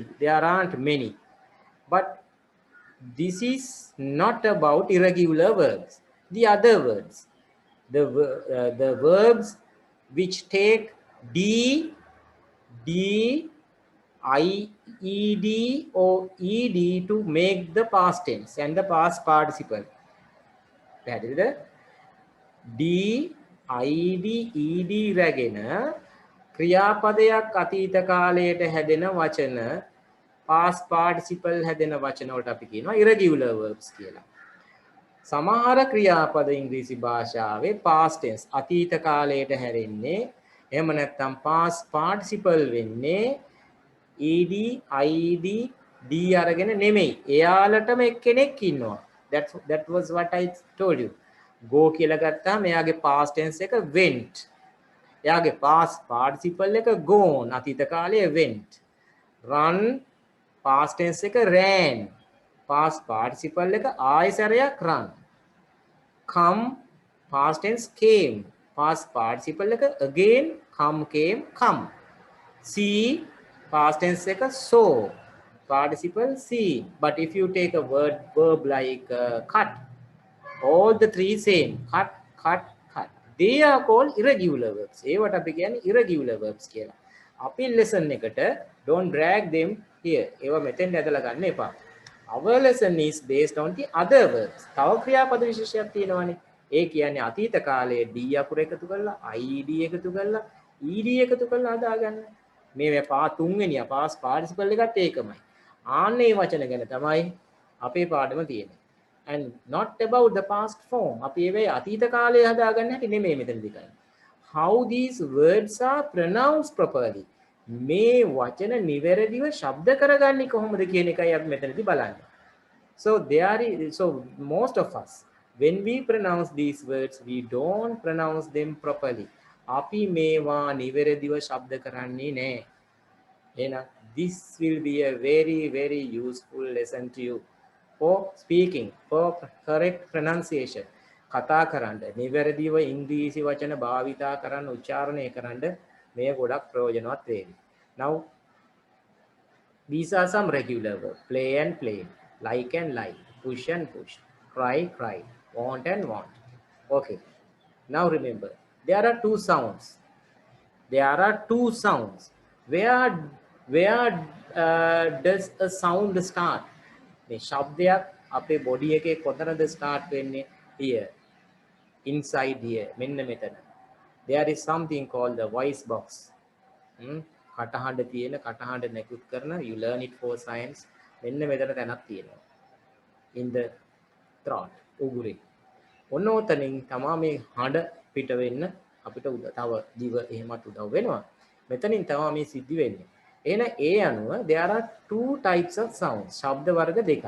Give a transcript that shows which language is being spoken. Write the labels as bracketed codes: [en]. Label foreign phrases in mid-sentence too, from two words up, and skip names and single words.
[en] There aren't many, but this is not about irregular verbs. The other words, the verbs which take d, ed or ed to make the past tense and the past participle. [si] පැහැදිලිද? d, id, ed රැගෙන ක්‍රියාපදයක් අතීත කාලයට හැදෙන වචන [en] past participle [si] හැදෙන වචන වලට අපි කියනවා [en] irregular verbs [si] කියලා. සමහර ක්‍රියාපද ඉංග්‍රීසි භාෂාවේ [en] past tense [si] අතීත කාලයට හැරෙන්නේ, එහෙම නැත්නම් [en] past participle [si] වෙන්නේ ed, id, d අරගෙන නෙමෙයි. එයාලටම එක්කෙනෙක් ඉන්නවා. [en] That was what I told you. [si] Go කියලා ගත්තාම එයාගේ [en] past tense [si] එක went. එයාගේ [en] past participle [si] එක gone. අතීත කාලයේ went. [en] Run past tense [si] එක ran. [en] Past participle [si] එක ආයසරයක් run. [en] Come past tense came. Past participle එක again come came come. See past tense එක saw. Participle seen. But if you take a verb like cut, all the three same. Cut, cut, cut. They are called irregular verbs. [si] ඒවට අපි කියන්නේ [en] irregular verbs [si] කියලා. අපි lesson එකට [en] don't drag them here. [si] ඒවා මෙතෙන් ඇදලා ගන්න එපා. [en] Our lesson is based on the other verbs. [si] තව ක්‍රියාපද විශේෂයක් තියෙනවානේ. ඒ කියන්නේ අතීත කාලයේ d අකුර එකතු කරලා id එකතු කරලා ed එකතු කරලා හදාගන්න. මේ තුන්වෙනිය [en] past participle [si] එකත් ඒකමයි. ආන්නේ වචන ගැන තමයි අපේ පාඩම තියෙන්නේ. [en] And not about the past form. [si] අපි ඒවේ අතීත කාලයේ හදාගන්න හැටි නෙමෙයි මෙතනදී කරන්නේ. [en] How these words are pronounced properly. [si] මේ වචන නිවැරදිව ශබ්ද කරගන්නේ කොහොමද කියන එකයි අපි මෙතනදී බලන්නේ. [en] So most of us, when we pronounce these words, we don't pronounce them properly. [si] අපි මේවා නිවැරදිව ශබ්ද කරන්නේ නැහැ. [en] එහෙනම් this will be a very, very useful lesson to you for speaking, for correct pronunciation. [si] කතා කරන්න, නිවැරදිව ඉංග්‍රීසි වචන භාවිතා කරන්න, උච්චාරණය කරන්න මේ ගොඩක් ප්‍රයෝජනවත් වේවි. [en] Now, these are some regular verbs. Play and play, like and like, push and push, cry, cry, want and want. Okay. Now remember, there are two sounds. There are two sounds. Where does a sound start? [si] මේ ශබ්දයක් අපේ බොඩි එකේ කොතනද start වෙන්නේ? [en] Here. Inside here. [si] මෙන්න මෙතන. [en] There is something called the voice box. [si] කටහඬ තියෙන කටහඬ නැකුත් කරන, [en] you learn it for science. [si] මෙන්න මෙතන තැනක් තියෙනවා. [en] In the throat. [si] උගුරේ. ඔන්න ඔතනින් තමයි මේ හඬ පිට වෙන්න අපිට තව දිව එහෙමත් උදව් වෙනවා. මෙතනින් තමයි මේ සිද්ධ වෙන්නේ. එහෙනම් ඒ අනුව [en] there are two types of sounds. [si] ශබ්ද වර්ග දෙකයි.